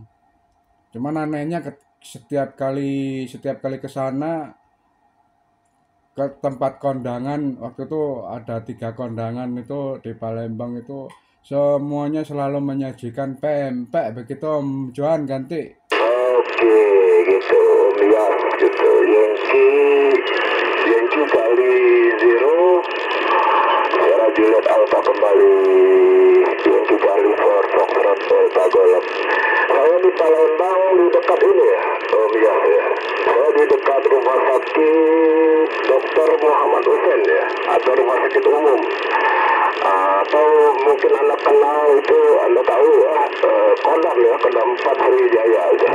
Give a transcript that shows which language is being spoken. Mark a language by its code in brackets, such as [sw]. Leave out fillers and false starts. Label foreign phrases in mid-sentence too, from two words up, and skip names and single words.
[id] Cuman anehnya setiap kali ke sana, ke tempat kondangan, waktu itu ada 3 kondangan itu di Palembang itu, semuanya selalu menyajikan pempek begitu Om Johan ganti. Oke, gitu, ya, gitu. Yankee Charlie Zero, Sierra Juliet Alpha kembali. Yankee Charlie Foxtrot Delta Golf. Saya di Palembang di dekat ini ya, ya. Saya di dekat rumah sakit Dr. Muhammad Hussein ya, atau rumah sakit umum. Atau mungkin Anda kenal itu, Anda tahu ya, Kodam ya, Kodam 4 Sriwijaya aja.